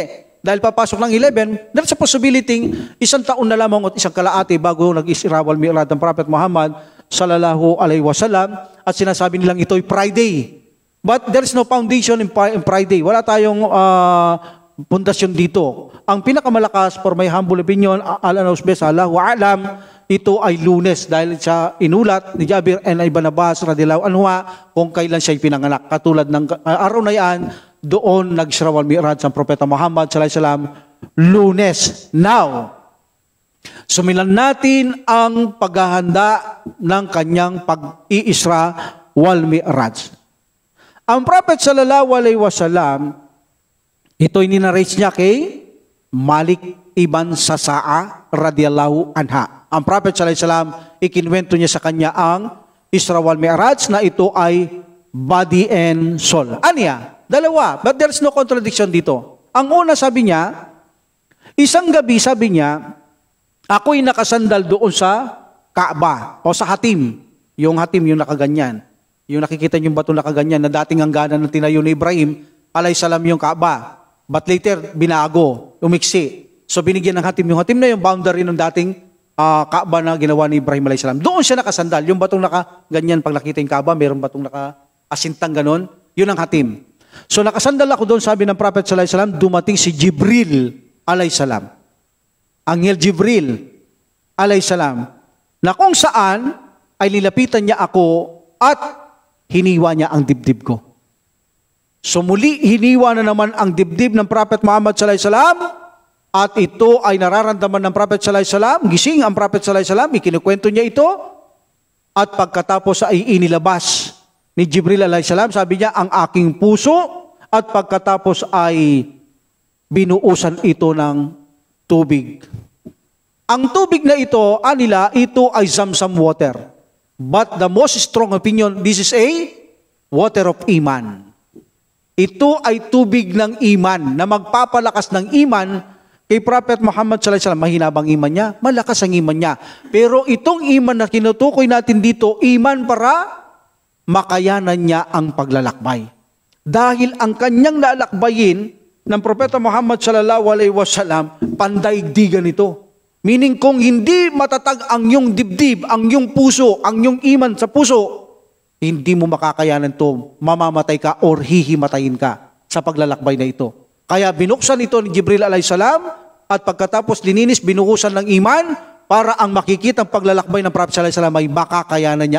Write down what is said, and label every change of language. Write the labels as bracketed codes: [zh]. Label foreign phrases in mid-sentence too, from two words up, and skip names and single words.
[tl] Dahil papasok ng 11, [en] there's a possibility, [tl] 1 taon na lamang at 1 kalaate bago nag-Isra wal Mi'raj ng Prophet Muhammad [ar] صلى الله عليه وسلم, [tl] at sinasabi nilang ito'y Friday. [en] But there is no foundation in Friday. [tl] Wala tayong pundasyon dito. Ang pinakamalakas, [en] for my humble opinion, [ar] الله أعلم, [tl] ito ay Lunes dahil sa inulat ni Jabir and Ibn Abbas [ar] رضي الله عنه [tl] kung kailan siya pinanganak. Katulad ng araw na yan, doon nag-Isra wal Mi'raj ang Propeta Muhammad [ar] صلى الله عليه وسلم, [tl] Lunes. Now, sumilan natin ang paghahanda ng kanyang pag-i-Isra wal Mi'raj. [ar] Ang Prophet صلى الله عليه وسلم, [tl] ito'y ninarage niya kay Malik ibn Sasa'a [ar] رضي الله عنها. Ang Prophet صلى الله عليه وسلم, [tl] ikinwento niya sa kanya ang Isra wal Mi'raj na ito ay [en] body and soul. [tl] Aniya? Dalawa. [en] But there's no contradiction dito. [tl] Ang una sabi niya, isang gabi sabi niya, ako'y nakasandal doon sa Kaaba o sa hatim. Yung hatim yung nakaganyan. Yung nakikita yung bato nakaganyan na dating hangganan ng tinayo ni Ibrahim, alaysalam yung Kaaba. [en] But later, [tl] binago, umiksi. So binigyan ng hatim. Yung hatim na yung boundary ng dating Kaaba na ginawa ni Ibrahim alaysalam. Doon siya nakasandal. Yung batong nakaganyan, pag nakita yung Kaaba, mayroong batong nakaasintang ganon. Yun ang hatim. So nakasandal ako doon, sabi ng Prophet [ar] صلى الله عليه وسلم, [tl] dumating si Jibril alaysalam. Anghel Jibril alaysalam. Na kung saan ay nilapitan niya ako at hiniwa niya ang dibdib ko. So muli, hiniwa na naman ang dibdib ng Prophet Muhammad [ar] صلى الله عليه وسلم, [tl] at ito ay nararamdaman ng Prophet [ar] صلى الله عليه وسلم. [tl] Gising ang Prophet [ar] صلى الله عليه وسلم, [tl] ikinukwento niya ito, at pagkatapos ay inilabas ni Jibril [ar] عليه السلام, [tl] sabi niya, ang aking puso, at pagkatapos ay binuusan ito ng tubig. Ang tubig na ito, ito ay Zamzam water. [en] But the most strong opinion, this is a water of iman. [tl] Ito ay tubig ng iman na magpapalakas ng iman kay Prophet Muhammad [ar] صلى الله عليه وسلم. [tl] Mahina bang iman niya? Malakas ang iman niya. Pero itong iman na kinutukoy natin dito, iman para makayanan niya ang paglalakbay. Dahil ang kanyang lalakbayin ng Propeta Muhammad [ar] صلى الله عليه وسلم, [tl] pandaigdigan ito. Meaning kung hindi matatag ang iyong dibdib, ang iyong puso, ang iyong iman sa puso, hindi mo makakayanan ito, mamamatay ka or hihimatayin ka sa paglalakbay na ito. Kaya binuksan ito ni Jibril alayhisalam, at pagkatapos lininis, binuhusan ng iman para ang makikita ang paglalakbay ng Prophet alayhisalam ay makakayanan niya.